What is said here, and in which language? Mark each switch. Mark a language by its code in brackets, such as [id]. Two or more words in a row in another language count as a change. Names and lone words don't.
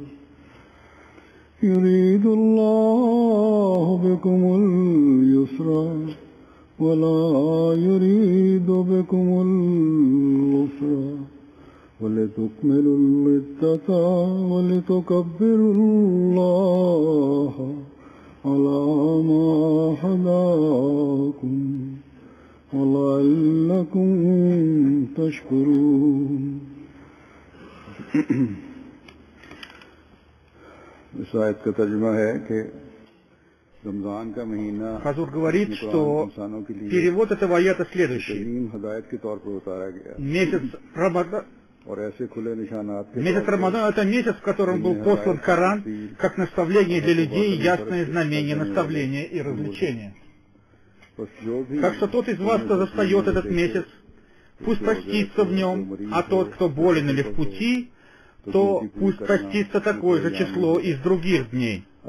[ar] يريد الله بكم اليسر ولا يريد بكم العسر ولتكملوا العدة ولتكبروا الله على ما هداكم ولعلكم تشكرون. [ur] اس آیت کا ترجمہ ہے کہ رمضان کا مہینہ [ru] Хазур говорит, что [ur] انسانوں کے لیے [ru] перевод этого аята следующий. [ur] تعلیم ہدایت کے طور پر اتارا گیا [ru] Месяц Рамадан, [ur] اور ایسے کھلے نشانات کے [ru] месяц Рамадан — это месяц, в котором был послан Коран, как наставление для людей, ясное знамение, наставление и развлечение. Так что тот из вас, кто застает этот месяц, пусть постится в нем, а тот, кто болен или в пути, то пусть постится такое же число из других дней.